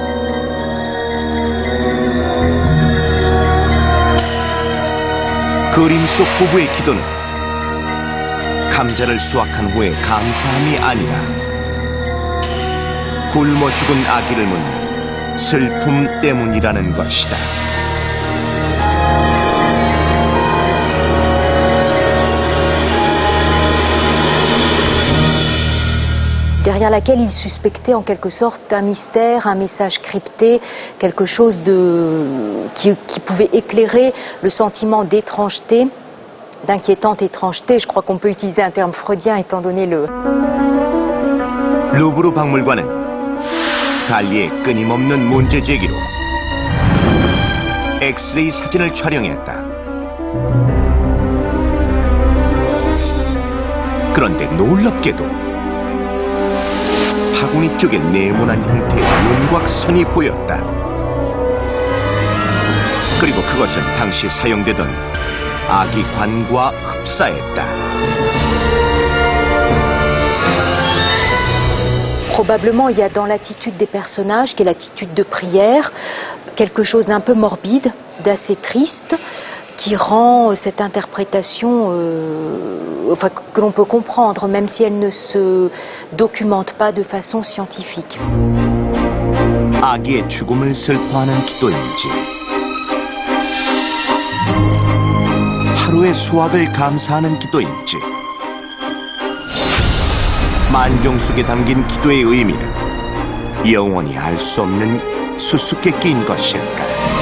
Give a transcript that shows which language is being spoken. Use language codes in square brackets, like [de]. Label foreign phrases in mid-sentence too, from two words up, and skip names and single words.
[ko] 그림 속 부부의 기도는 감자를 수확한 후에 감사함이 아니라 굶어 죽은 아기를 묻는 슬픔 때문이라는 것이다. [fr] Derrière laquelle il suspectait en quelque sorte un mystère, un message crypté, quelque chose qui pouvait éclairer le sentiment d'étrangeté, d'inquiétante étrangeté. Je crois qu'on peut utiliser un terme freudien étant donné le... [ko] 루브르 박물관은 달리의 끊임없는 문제 제기로 엑스레이 사진을 촬영했다. 그런데 놀랍게도 바구니 쪽에 네모난 형태의 윤곽선이 보였다. 그리고 그것은 당시 사용되던 아기 관과 흡사했다. [fr] Probablement, il y a dans l'attitude des personnages, qui est l'attitude de prière, quelque chose d'un peu morbide, d'assez triste, qui rend cette interprétation que l'on peut comprendre, même si elle ne se documente pas de façon scientifique. [ko] 아기의 죽음을 슬퍼하는 기도인지, 하루의 수확을 감사하는 기도인지, 만종 속에 담긴 기도의 의미는 영원히 알 수 없는 수수께끼인 것일까?